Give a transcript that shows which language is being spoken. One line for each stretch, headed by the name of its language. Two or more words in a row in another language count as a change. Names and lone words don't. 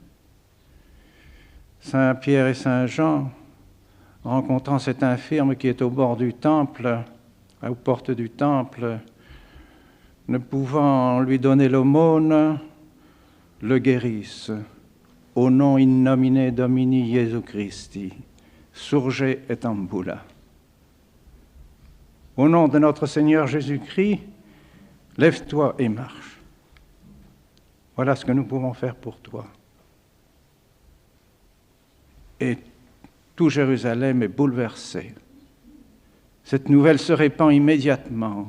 French: Saint Pierre et Saint Jean, rencontrant cet infirme qui est au bord du temple, aux portes du temple, ne pouvant lui donner l'aumône, le guérissent. Au nom
Latin: in nomine Domini Jesu Christi, surge et ambula.
French: Au nom de notre Seigneur Jésus-Christ, lève-toi et marche. Voilà ce que nous pouvons faire pour toi. Et tout Jérusalem est bouleversé. Cette nouvelle se répand immédiatement.